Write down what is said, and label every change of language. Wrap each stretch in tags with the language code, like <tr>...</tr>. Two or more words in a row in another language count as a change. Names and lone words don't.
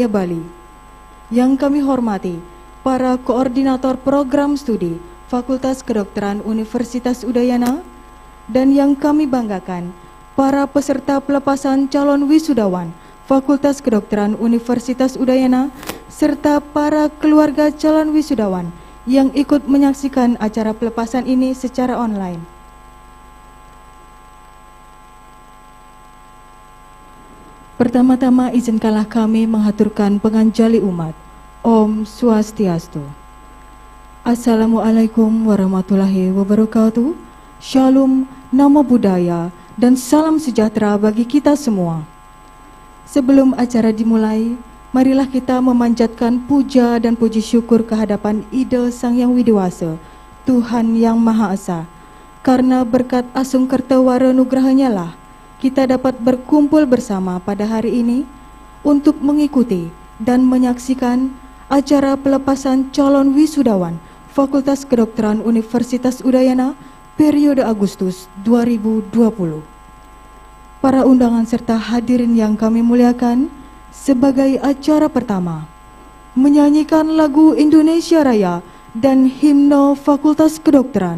<id>Bali, yang kami hormati para koordinator program studi Fakultas Kedokteran Universitas Udayana, dan yang kami banggakan para peserta pelepasan calon wisudawan Fakultas Kedokteran Universitas Udayana serta para keluarga calon wisudawan yang ikut menyaksikan acara pelepasan ini secara online. Pertama-tama izinkanlah kami menghaturkan penganjali umat. Om Swastiastu.</id> <ar>السلام عليكم ورحمة الله وبركاته.</ar> <id>Shalom,</id> <pi>Namo Buddhaya,</pi> <id>dan salam sejahtera bagi kita semua. Sebelum acara dimulai, marilah kita memanjatkan puja dan puji syukur kehadapan Ida Sang Yang Widiwasa, Tuhan Yang Maha Esa. Karena berkat asung kertawara nugrahanya lah, kita dapat berkumpul bersama pada hari ini untuk mengikuti dan menyaksikan acara pelepasan calon wisudawan Fakultas Kedokteran Universitas Udayana periode Agustus 2020. Para undangan serta hadirin yang kami muliakan, sebagai acara pertama, menyanyikan lagu Indonesia Raya dan himne Fakultas Kedokteran.</id>